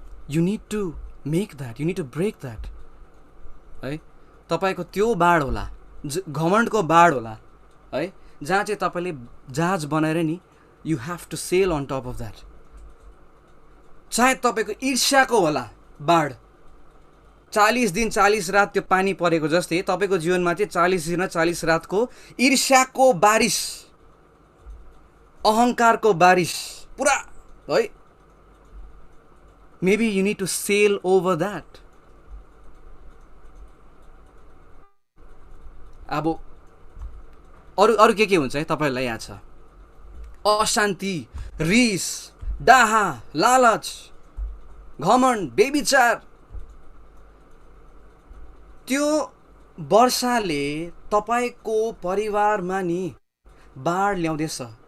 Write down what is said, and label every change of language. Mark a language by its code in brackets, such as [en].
[en] You need to make that, you need to break that, है। [ne] तपाईँको त्यो बाढ होला, घमण्डको बाढ होला, है, जहाँ चाहिँ तपाईँले जहाज बनाएर नि [en] You have to sail on top of that. [ne] चाहे तपाईँको ईर्ष्याको होला बाढ, 40 दिन 40 रात त्यो पानी परेको जस्तै तपाईँको जीवनमा चाहिँ 40 दिन 40 रातको ईर्ष्याको बारिस, अहङ्कारको बारिस पुरा, है। [en] Maybe you need to sail over that. [ne] अब अरू के हुन्छ है तपाईँहरूलाई याद छ? अशान्ति, रिस, डाहा, लालच, घमण्ड, बेविचार, त्यो वर्षाले तपाईँको परिवारमा नि बाढ ल्याउँदैछ।